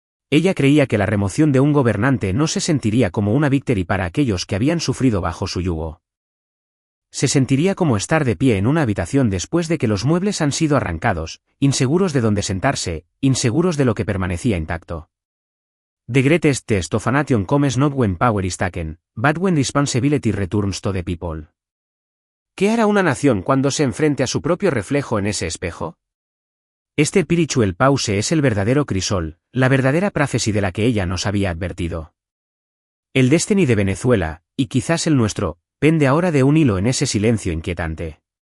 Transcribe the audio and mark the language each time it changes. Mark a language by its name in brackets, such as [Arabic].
[Spanish] Ella creía que la remoción de un gobernante no se sentiría como una victory para aquellos que habían sufrido bajo su yugo. Se sentiría como estar de pie en una habitación después de que los muebles han sido arrancados, inseguros de dónde sentarse, inseguros de lo que permanecía intacto. [English] The greatest test of a nation comes not when power is taken, but when responsibility returns to the people. [Spanish] ¿Qué hará una nación cuando se enfrente a su propio reflejo en ese espejo? Este [English] spiritual pause [Spanish] es el verdadero crisol, la verdadera prophecy de la que ella nos había advertido. El destiny de Venezuela, y quizás el nuestro, pende ahora de un hilo en ese silencio inquietante.